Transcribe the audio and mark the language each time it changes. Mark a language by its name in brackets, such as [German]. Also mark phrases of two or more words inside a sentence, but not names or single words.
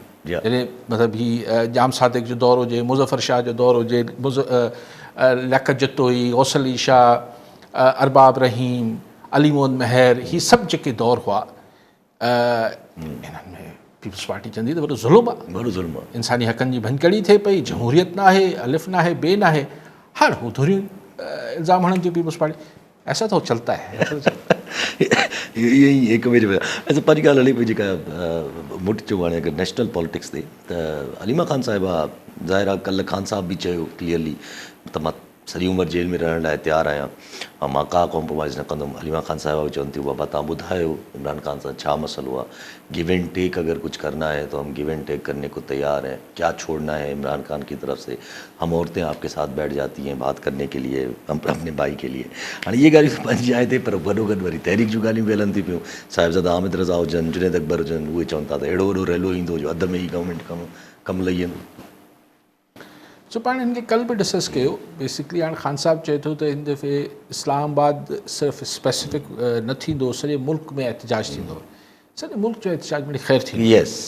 [Sindhi] जॾहिं मतिलबु हीउ जाम सादिक जो दौर हुजे, मुज़फ़र शाह जो दौर हुजे, लियाकत जतोई, गौसल अली शाह, अरबाब रहीम, अली मोहम्मद महर, हीअ सभु जेके दौर हुआ, इन्हनि में पीपल्स पार्टी चवंदी त वॾो ज़ुल्म आहे, इंसानी हक़नि जी भञकड़ी थिए पई, जमहूरियत न आहे, अलिफ न आहे, बे न आहे। हाणे हू धुरियूं इल्ज़ाम हणनि थियूं पीपल्स पार्टी, [Hindi] ऐसा तो चलता है। [Sindhi] इहे ई हिकु ॿिए जो। अच्छा पंहिंजी ॻाल्हि हले पई जेका मुट चयो हाणे अगरि [English] national politics [Sindhi] ते त अलीमा ख़ान साहिबा ज़ाहिर आहे कल्ह ख़ान साहब बि चयो क्लियरली त मां सॼी उमिरि जेल में रहण लाइ तयारु आहियां ऐं मां का कॉम्प्रोमाइज़ न कंदुमि। अलीमा ख़ान साहिबा बि चवनि थियूं बाबा तव्हां ॿुधायो इमरान ख़ान सां छा मसइलो आहे, [English] give and take [Hindi] अगर कुछ करना है तो हम [English] give and take [Hindi] करने को तैयार हैं, क्या छोड़ना है इमरान खान की तरफ से, हम औरतें आपके साथ बैठ जाती हैं बात करने के लिए, हम अपने भाई के लिए। [Sindhi] हाँ ये ॻाल्हियूं पंहिंजी आहे ते, पर गॾो गॾु वरी तहरीक जूं ॻाल्हियूं बि हलनि थी पियूं। साहिबज़ादा हामिद रज़ा हुजनि, जुनैद अकबर हुजनि, उहे चवनि था त अहिड़ो वॾो रैलो ईंदो जो अध में ई गवर्नमेंट कमु लही वेंदो। सो पाण हिन खे कल्ह बि डिस्कस कयो। बेसिकली हाणे ख़ान साहब चए थो त हिन दफ़े इस्लामाबाद सिर्फ़ु स्पेसिफिक न थींदो, सॼे मुल्क में एहतजाज थींदो, सॼे मुल्क जो एहतजाज में ख़ैर थी।